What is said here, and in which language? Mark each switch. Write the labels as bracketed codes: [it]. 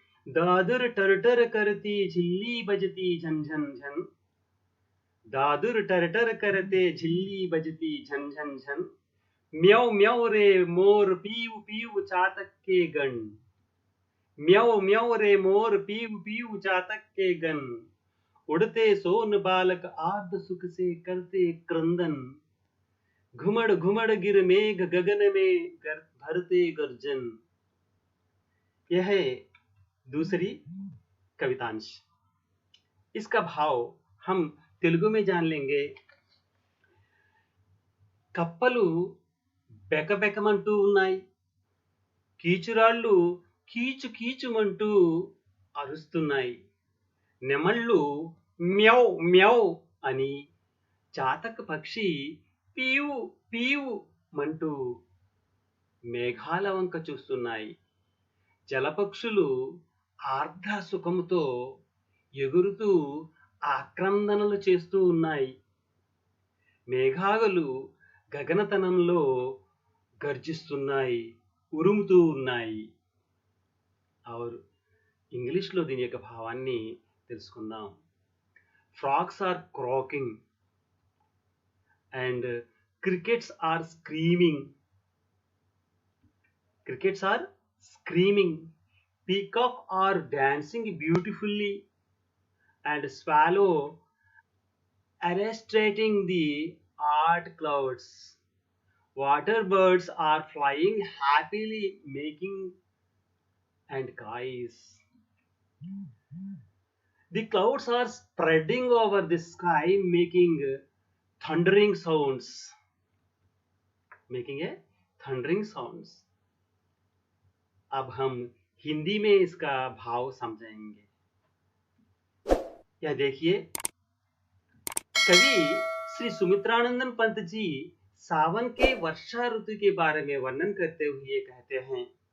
[hi] दादुर टरटर करती झिल्ली बजती झन झन झन, दादुर टरटर करते झिल्ली बजती झन झन झन, म्याऊ म्याऊ रे मोर पीव पीव चातक के गण, म्याऊ म्याऊ रे मोर पीव पीव चातक के गण, उड़ते सोन बालक आर्द सुख से करते क्रंदन, घुमड़ घुमड़ गिर मेघ गगन में भरते गर्जन. यह है दूसरी कवितांश. इसका भाव हम तेलुगु में जान लेंगे. [te] కప్పలు బెకబెకమంటూ ఉన్నాయి, కీచురాళ్ళు కీచు కీచుమంటూ అరుస్తున్నాయి, నెమళ్ళు మ్యావ్ మ్యావ్ అని, చాతక పక్షి పీవు పీవు మంటూ మేఘాల వంక చూస్తున్నాయి, జలపక్షులు ఆర్ద్ర సుఖముతో ఎగురుతూ ఆక్రందనలు చేస్తూ ఉన్నాయి, మేఘాలు గగనతనంలో గర్జిస్తున్నాయి, ఉరుముతూ ఉన్నాయి. और ఇంగ్లీష్లో దీని యొక్క భావాన్ని తెలుసుకుందాం. [en] Frogs are croaking and crickets are screaming. Crickets are screaming. Peacock are dancing beautifully, and swallow arresting the art clouds. Water birds are flying happily, making and cries. The clouds are spreading over the sky, making thundering sounds. Making a thundering sounds. [hi] अब हम हिंदी में इसका भाव समझेंगे. यह देखिए, कवि श्री सुमित्रानंदन पंत जी सावन के वर्षा ऋतु के बारे में वर्णन करते हुए कहते हैं.